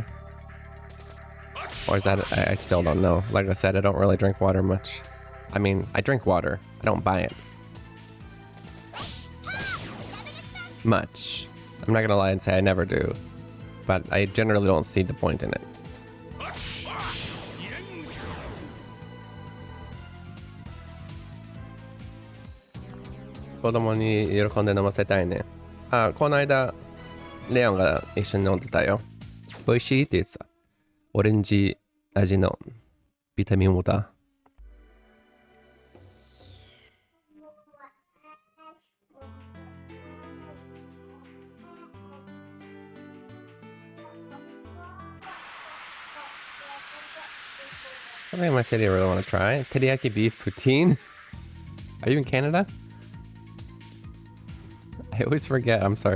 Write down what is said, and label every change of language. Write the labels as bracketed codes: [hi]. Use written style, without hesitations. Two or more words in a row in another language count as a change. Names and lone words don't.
[en] Or is that, I still don't know. Like I said, I don't really drink water much. I mean, I drink water. I don't buy it. Much. I'm not gonna lie and say I never do. But I generally don't see the point in it. [ja] 子供に喜んで飲ませたいね. あ、この間、レオンが一緒に飲んでたよ。美味しいって言ってた。オレンジ味のビタミンウォーター。 [en] Something in my city I really want to try. Teriyaki beef poutine. Are you in Canada? I always forget. I'm sorry.